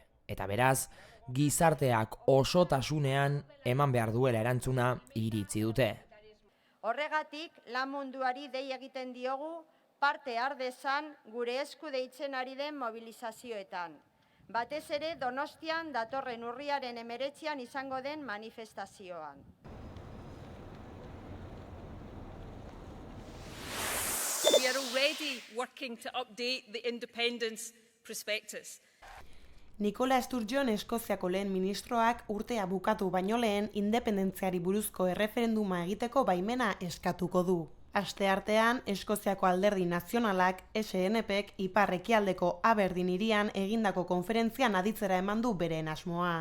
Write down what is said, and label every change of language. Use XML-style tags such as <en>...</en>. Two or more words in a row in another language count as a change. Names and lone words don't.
<eu>Eta beraz, gizarteak osotasunean eman behar duela erantzuna iritzi dute. Horregatik, lan munduari dei egiten diogu parte har dezan gure esku deitzen ari den mobilizazioetan. Batez ere Donostian datorren urriaren 19 izango den manifestazioan.</eu> <en>We are already working to update the independence prospectus.</en> <eu>Nicola Sturgeon Eskoziako lehen ministroak urtea bukatu baino lehen independentziari buruzko erreferenduma egiteko baimena eskatuko du. Asteartean, Eskoziako alderdi nazionalak SNPek ipar-ekialdeko Aberdeen hirian egindako konferentzian aditzera eman du beren asmoa.</eu>